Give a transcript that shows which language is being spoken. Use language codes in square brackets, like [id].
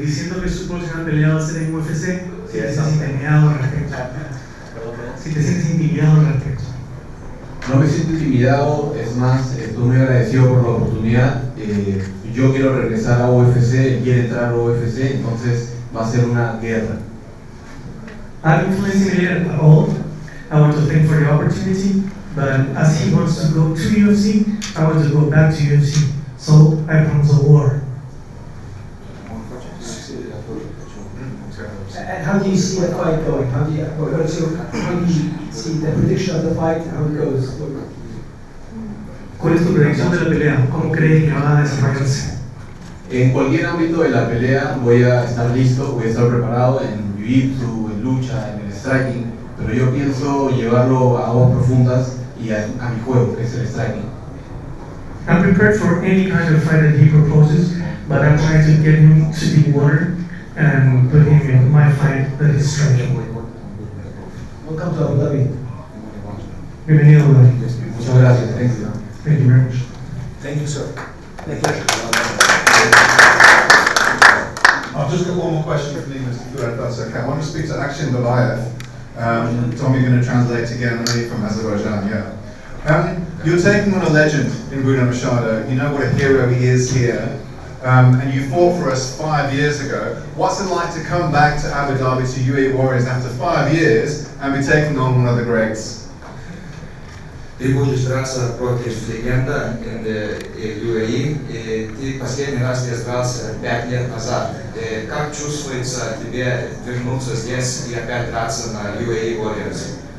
[es] Diciendo que su próxima pelea va a ser en UFC, si te sientes intimidado al respecto. Si te sientes intimidado al respecto. No me siento intimidado, es más, estoy muy agradecido por la oportunidad. Yo quiero regresar a UFC, él quiere entrar a UFC, entonces va a ser una guerra. [en] I'm not intimidated at all. I want to thank for the opportunity, but as he wants to go to UFC, I want to go back to UFC. So I promise a war. And how do you see the fight going? How do you see the prediction of the fight, how it goes? [es] ¿Cuál es tu predicción de la pelea? ¿Cómo crees que va a desarrollarse? En cualquier ámbito de la pelea voy a estar listo, voy a estar preparado en jiu-jitsu, en lucha, en el striking, pero yo pienso llevarlo a aguas profundas y a mi juego, que es el striking. [en] I'm prepared for any kind of fight that he proposes, but I'm trying to get him to be water and put him in my fight that is striking. Welcome to Abu Dhabi. [es] Bienvenido, Abu Dhabi. Muchas gracias. [en] Thank you. Thank you very much. Thank you, sir. Thank you. I've just got one more question for you, Mr. Fuad, if that's okay. I want to speak to Akshin Babayev. Tom, you're going to translate again, I know you're from Azerbaijan, yeah. You're taking on a legend in Bruno Machado. You know what a hero he is here. And you fought for us 5 years ago. What's it like to come back to Abu Dhabi to UAE Warriors after 5 years and be taking on one of the greats? [ru] Ты будешь драться против легенда UAE, и ты последний раз здесь дрался 5 лет назад. Как чувствуется тебе вернуться здесь и опять драться на UAE Warriors?